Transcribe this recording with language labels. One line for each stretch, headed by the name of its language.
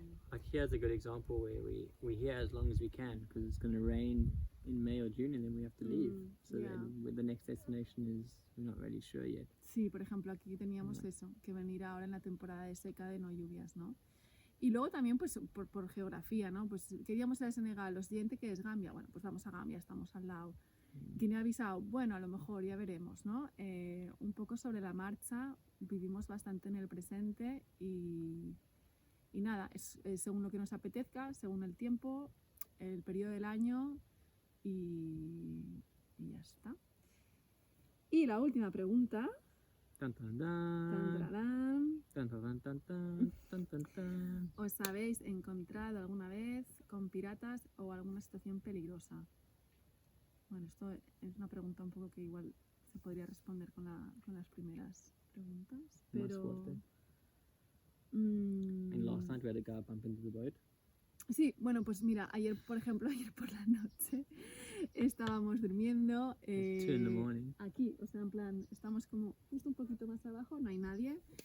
English: Like here's a good example where we're here as long as we can because it's going to rain in May or June and then we have to leave. So yeah. then the next destination is we're not really sure yet.
Spanish: Sí, por ejemplo, aquí teníamos eso, que venir ahora en la temporada de seca de no lluvias, ¿no? Y luego también pues por geografía, ¿no? Pues queríamos ir a Senegal, lo siguiente que es Gambia, bueno, pues vamos a Gambia, estamos al lado. Guinea-Bissau, bueno, a lo mejor ya veremos, ¿no? Un poco sobre la marcha, vivimos bastante en el presente y nada, es según lo que nos apetezca, según el tiempo, el periodo del año y ya está. Y la última pregunta. Tan, tan, tan. Tan, tan, tan, tan, tan, tan, tan. ¿Os habéis encontrado alguna vez con piratas o alguna situación peligrosa? Bueno, esto es una pregunta un poco que igual se podría responder con las primeras preguntas, pero...
English: And last night we had a guy bump into the boat.
Spanish: Sí, bueno, pues mira, ayer por la noche estábamos durmiendo.
English: It's 2 in the morning.
Spanish: Aquí, o sea, en plan, estamos como justo un poquito más abajo, no hay nadie.